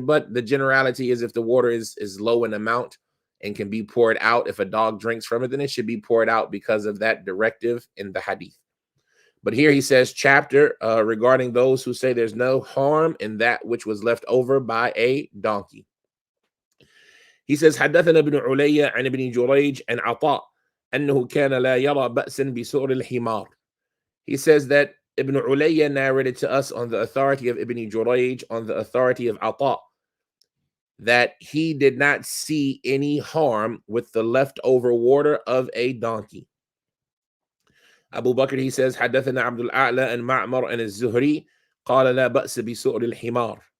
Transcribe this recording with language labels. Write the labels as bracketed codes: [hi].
[en] But the generality is if the water is low in amount and can be poured out, if a dog drinks from it, then it should be poured out because of that directive in the hadith. But here he says, chapter regarding those who say there's no harm in that which was left over by a donkey. He says, [ar] حدثنا ابن علي عن ابن جريج عن عطاء أنه كان لا يرى بأسا بسؤر الحمار. [en] He says that Ibn Ulayya narrated to us on the authority of Ibn Jurayj, on the authority of Ata, that he did not see any harm with the leftover water of a donkey. Abu Bakr, he says, [ar] حدثنا عبد الأعلى [en] and Ma'mar and [ar] الزهري قال لا بأس بسؤر الحمار.